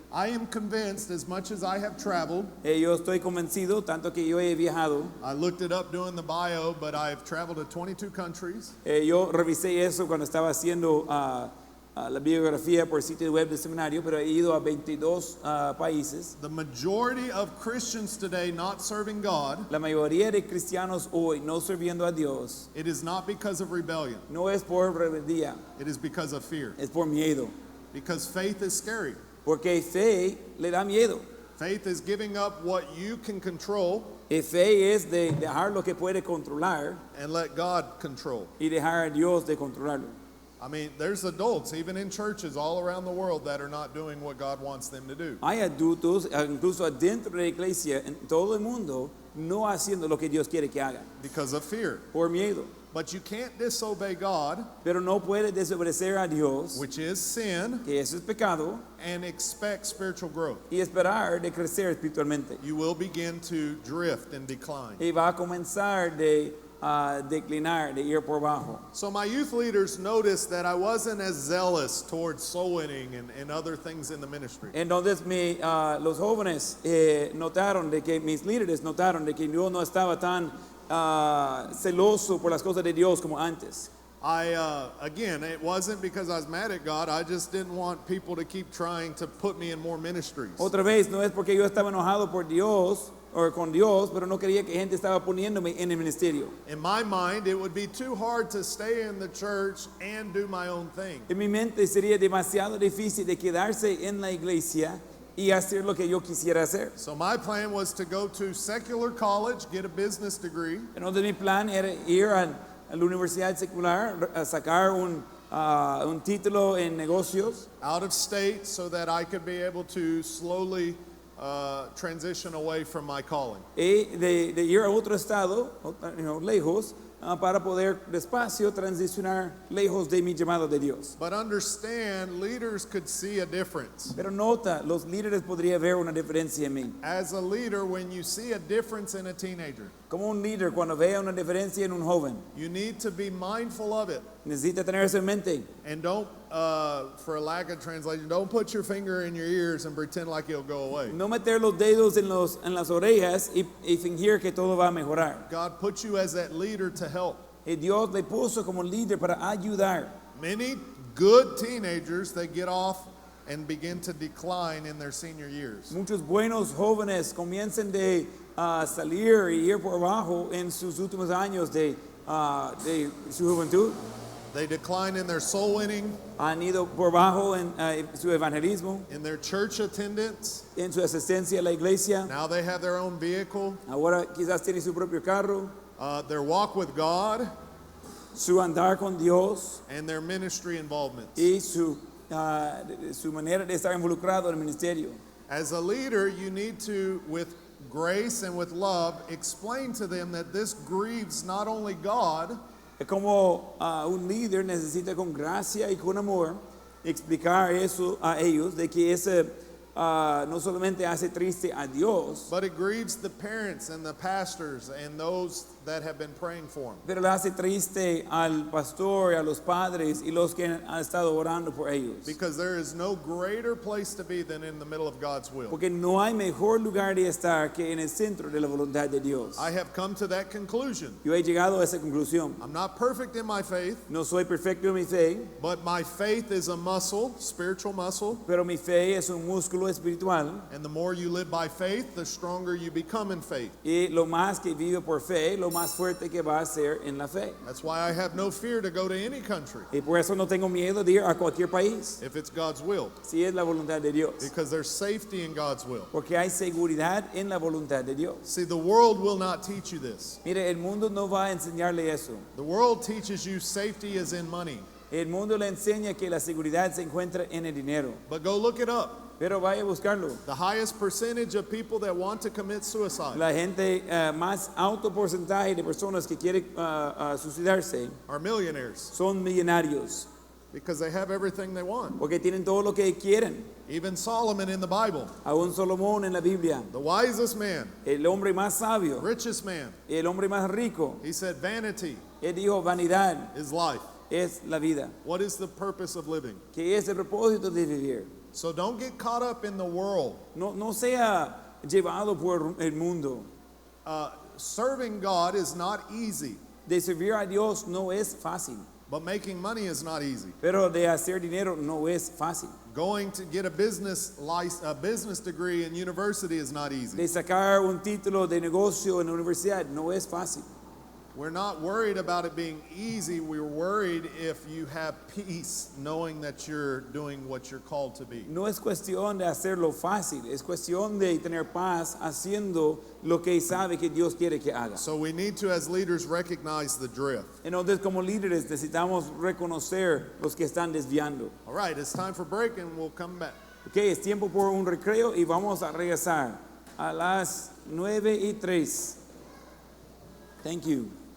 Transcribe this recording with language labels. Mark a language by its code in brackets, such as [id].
[en] I am convinced, as much as I have traveled, [es] Yo estoy convencido, tanto que yo he viajado. [en] I looked it up doing the bio, but I've traveled to 22 countries. [es] Yo revisé eso cuando estaba haciendo la biografía por sitio web del seminario, pero he ido a 22 países. [en] The majority of Christians today not serving God, [es] La mayoría de cristianos hoy no sirviendo a Dios [en] it is not because of rebellion. [es] no es por rebeldía, [en] It is because of fear. [es] es por miedo. [en] Because faith is scary. [es] Porque fe le da miedo. [en] Faith is giving up what you can control [es] Y fe es de dejar lo que puede controlar [en] and let God control. [es] y dejar a Dios de controlarlo. [en] I mean, there's adults, even in churches all around the world, that are not doing what God wants them to do. [es] Hay adultos, incluso adentro de la iglesia, en todo el mundo, no haciendo lo que Dios quiere que hagan, [en] Because of fear. [es] por miedo. [en] But you can't disobey God, [es] Pero no puede desobedecer a Dios, [en] which is sin, [es] que eso es pecado, [en] and expect spiritual growth. [es] y esperar de crecer espiritualmente. [en] You will begin to drift and decline. [es] Y va a comenzar de declinar, de ir por bajo. [en] So my youth leaders noticed that I wasn't as zealous towards soul winning and other things in the ministry. [es] Entonces los jóvenes notaron de que mis líderes notaron de que yo no estaba tan celoso por las cosas de Dios como antes. [en] Again, it wasn't because I was mad at God. I just didn't want people to keep trying to put me in more ministries. [es] Otra vez, no es porque yo estaba enojado por Dios o con Dios, pero no quería que gente estaba poniéndome en el ministerio. [en] In my mind, it would be too hard to stay in the church and do my own thing. [es] En mi mente sería demasiado difícil de quedarse en la iglesia y hacer lo que yo quisiera hacer. [en] So my plan was to go to secular college, get a business degree, [es] Entonces mi plan era ir a la universidad secular, a sacar un título en negocios, [en] out of state, so that I could be able to slowly transition away from my calling. [es] y de ir a otro estado, lejos, para poder despacio transicionar lejos de mi llamado de Dios. [en] But understand, leaders could see a difference. [es] Pero nota, los líderes podrían ver una diferencia en mí. [en] As a leader, when you see a difference in a teenager, [es] Como un líder, cuando vea una diferencia en un joven, [en] you need to be mindful of it. [es] necesita tener eso en mente. [en] And don't, for a lack of translation, don't put your finger in your ears and pretend like it'll go away. [es] No meter los dedos en las orejas y fingir que todo va a mejorar. [en] God put you as that leader to help. [es] Y Dios le puso como líder para ayudar. [en] Many good teenagers, they get off and begin to decline in their senior years. [es] Muchos buenos jóvenes comienzan de salir y ir por abajo en sus últimos años de su juventud. [en] They decline in their soul winning, [es] Han ido por abajo en su evangelismo, [en] in their church attendance. [es] en su asistencia a la iglesia. [en] Now they have their own vehicle. [es] Ahora quizás tiene su propio carro, [en] Their walk with God, [es] su andar con Dios [en] and their ministry involvement. [es] y su manera de estar involucrado en el ministerio. [en] As a leader, you need to, with grace and with love, explain to them that this grieves not only God, [es] Es como un líder necesita con gracia y con amor explicar eso a ellos, de que ese no solamente hace triste a Dios, [en] but it grieves the parents and the pastors and those that have been praying for him. [es] pero le hace triste al pastor, a los padres y los que han estado orando por ellos. [en] Because there is no greater place to be than in the middle of God's will. [es] Porque no hay mejor lugar de estar que en el centro de la voluntad de Dios. [en] I have come to that conclusion. [es] Yo he llegado a esa conclusión. [en] I'm not perfect in my faith, [es] No soy perfecto en mi fe, [en] but my faith is a muscle, spiritual muscle, [es] pero mi fe es un músculo espiritual. [en] and the more you live by faith, the stronger you become in faith. [es] Y lo más que vive por fe, lo más fuerte que va a ser en la fe. [en] That's why I have no fear to go to any country [es] Y por eso no tengo miedo de ir a cualquier país, [en] if it's God's will, [es] si es la voluntad de Dios. [en] because there's safety in God's will. [es] Porque hay seguridad en la voluntad de Dios. [en] See, the world will not teach you this. [es] Mire, el mundo no va a enseñarle eso. [en] The world teaches you safety is in money, [es] El mundo le enseña que la seguridad se encuentra en el dinero. [en] but go look it up. [es] Pero vaya a buscarlo. [en] The highest percentage of people that want to commit suicide [es] La gente, más alto porcentaje de personas que quieren suicidarse [en] are millionaires [es] son millonarios. [en] because they have everything they want. [es] Porque tienen todo lo que quieren. [en] Even Solomon in the Bible, [es] Aún Salomón en la Biblia, [en] the wisest man, [es] el hombre más sabio, [en] richest man, [es] el hombre más rico, [en] he said, vanity [es] él dijo, vanidad [en] is life. [es] es la vida. [en] What is the purpose of living? [es] Que es el propósito de vivir. [en] So don't get caught up in the world. [es] No sea llevado por el mundo. [en] Serving God is not easy, [es] De servir a Dios no es fácil, [en] but making money is not easy. [es] pero de hacer dinero no es fácil. [en] Going to get a business degree in university is not easy. [es] De sacar un título de negocio en la universidad no es fácil. [en] We're not worried about it being easy. We're worried if you have peace knowing that you're doing what you're called to be. [es] No es cuestión de hacerlo fácil, es cuestión de tener paz haciendo lo que sabe que Dios quiere que haga. [en] So we need to, as leaders, recognize the drift. [es] Entonces, como líderes necesitamos reconocer los que están desviando. [en] All right, it's time for break and we'll come back. [es] Ok, es tiempo por un recreo y vamos a regresar a las 9:03. [en] Thank you.